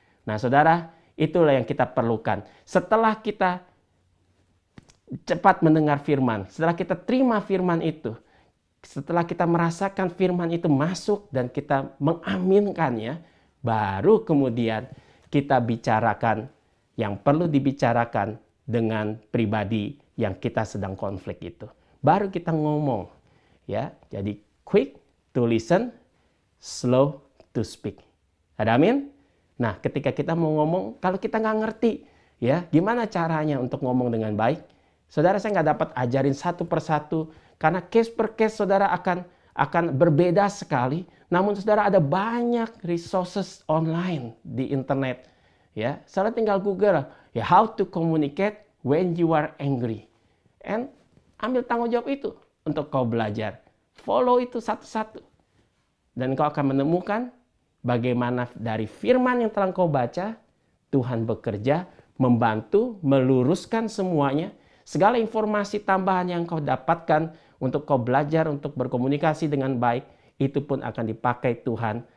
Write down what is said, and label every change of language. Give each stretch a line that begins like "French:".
Indonesian: Nah, saudara, itulah yang kita perlukan. Setelah kita cepat mendengar firman, setelah kita terima firman itu, setelah kita merasakan firman itu masuk dan kita mengaminkannya, baru kemudian kita bicarakan yang perlu dibicarakan dengan pribadi yang kita sedang konflik itu. Baru kita ngomong, ya.
English: Jadi quick to listen, slow to speak.
Indonesian: Ada amin? Nah, ketika kita mau ngomong, kalau kita nggak ngerti, ya, gimana caranya untuk ngomong dengan baik? Saudara, saya nggak dapat ajarin satu persatu, karena case per case saudara akan berbeda sekali. Namun saudara ada banyak resources online di internet. Ya, saudara tinggal Google, ya,
English: how to communicate when you are angry.
Indonesian: And ambil tanggung jawab itu untuk kau belajar. Follow itu satu-satu. Dan kau akan menemukan bagaimana dari firman yang telah kau baca, Tuhan bekerja, membantu, meluruskan semuanya. Segala informasi tambahan yang kau dapatkan untuk kau belajar, untuk berkomunikasi dengan baik, itu pun akan dipakai Tuhan.